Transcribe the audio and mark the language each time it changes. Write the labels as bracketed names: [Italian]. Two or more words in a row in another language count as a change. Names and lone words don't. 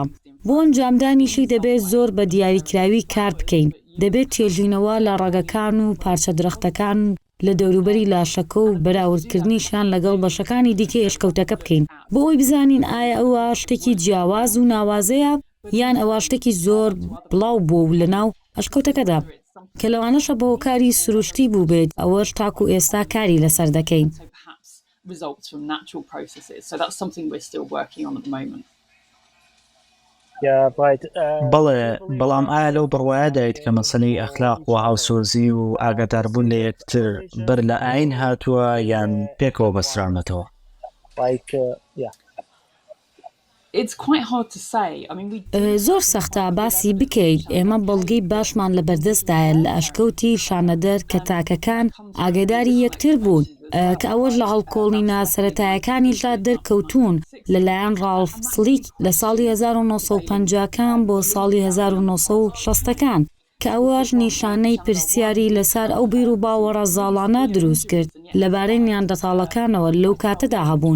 [Central Kurdish] بۆ ئەنجامدانیشی دەبێت زۆر بە دیاریکراوی کار بکەین، دەبێت تێژینەوە لە ڕەگەکان و پارچە درەختەکان لە دەوروبەری لاشەکە و بەراوردکردنیشان لەگەڵ بەشەکانی دیکە ئێشکەوتەکە بکەین بۆ ئەوی بزانین ئایا ئەوە شتێکی جیاواز و ناوازەیە یان ئەوە شتێکی زۆر بڵاو بوو لە ناو ئەشکەوتەکەدا کە لەوانەشە بۆ کاری سروشتی بوو بێت، ئەوەش تاکو ئێستا کاری لەسەر دەکەین. [English] results from natural processes. So that's something we're still working on at the moment. [Central Kurdish] بەڵێ بەڵام ئایا لەو بڕواە دایت کە مەسەلەی ئەخلاق و هاوسۆزی و ئاگاداربوون لە یەکتر بەر لە ئاین هاتووە یان پێکەوە بەسرانەتەوە؟ [English] It's quite hard to say. I mean, [Central Kurdish] زۆر سەختە باسی بکەیت. ئێمە بەڵگەی باشمان لە بەردەستدایە لە ئەشکەوتی شانەدەر کە تاکەکان ئاگاداری یەکتر بوون کە ئەوەش لە هەڵکۆڵینە سەرەتایەکانیشدا دەرکەوتوون لەلایەن ڕالف سلیک لە ساڵی 1950کان بۆ ساڵی 1960کان کە ئەوەش نیشانەی پرسیاری لەسەر ئەو بیر و باوەڕە زاڵانە دروست کرد لەبارەی نیاندەتاڵەکانەوە لەو کاتەدا هەبوون.